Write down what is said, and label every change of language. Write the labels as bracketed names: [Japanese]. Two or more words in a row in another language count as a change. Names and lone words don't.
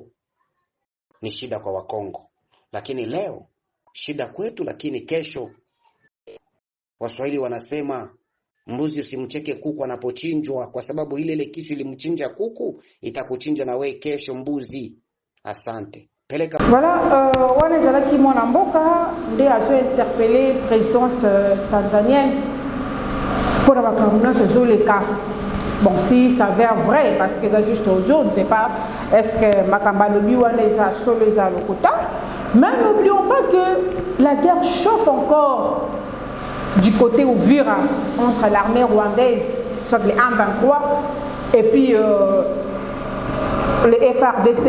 [Swahili] Ni shida kwa Wakongo, lakini leo shida kwetu, lakini kesho. Waswahili wanasema mbuzi usimcheke kuku anapochinjwa, kwa sababu ile kisu ilimchinja kuku itakuchinja na wewe kesho mbuzi. Asante. Peleka. [Lingala] Voilà, wana zalaki mwana mboka nde azo [French] interpeller présidente tanzanienne pour la communauté [Lingala] zoleka. [French] Bon, si ça s'avère vrai, parce que c'est juste audio, on ne sait pas, est-ce que Makamba Lobi ou les a solo les a l'okota. Mais n'oublions pas que la guerre chauffe encore du côté Uvira entre l'armée rwandaise, soit les M23, et puis les FRDC.